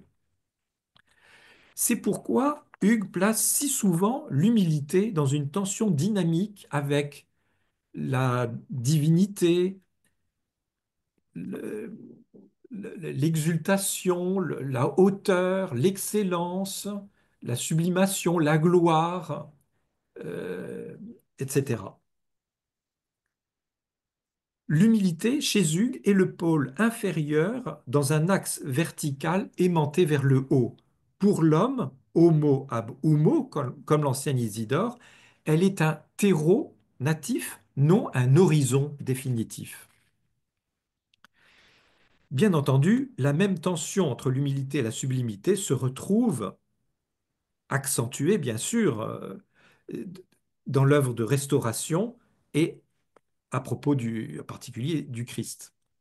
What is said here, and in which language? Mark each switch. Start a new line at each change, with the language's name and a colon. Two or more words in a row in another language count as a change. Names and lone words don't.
French: C'est pourquoi Hugues place si souvent l'humilité dans une tension dynamique avec la divinité, le- l'exultation, la hauteur, l'excellence, la sublimation, la gloire, euh, etc. L'humilité, chez Hugues, est le pôle inférieur dans un axe vertical aimanté vers le haut. Pour l'homme,
Latin: homo ab humo,
French: comme l'ancien Isidore, elle est un terreau natif, non un horizon définitif. Bien entendu, la même tension entre l'humilité et la sublimité se retrouve accentuée, bien sûr, dans l'œuvre de restauration et à propos en particulier du Christ.